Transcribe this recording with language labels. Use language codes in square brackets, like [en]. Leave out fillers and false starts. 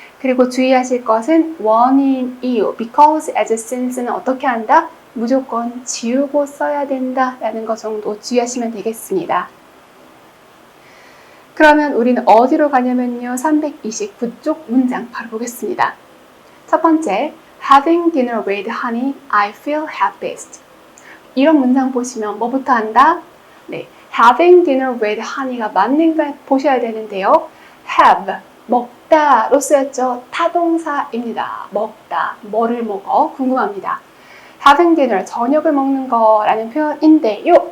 [ko] 그리고 주의하실 것은 원인, 이유, because, as, since는 어떻게 한다? 무조건 지우고 써야 된다라는 것 정도 주의하시면 되겠습니다. 그러면 우리는 어디로 가냐면요. 329쪽 문장 바로 보겠습니다. 첫 번째, [en] having dinner with honey, I feel happiest. [ko] 이런 문장 보시면 뭐부터 한다? 네, having dinner with honey가 맞는가 보셔야 되는데요. have, 먹다로 쓰였죠. 타동사입니다. 먹다, 뭐를 먹어? 궁금합니다. having dinner, 저녁을 먹는 거라는 표현인데요.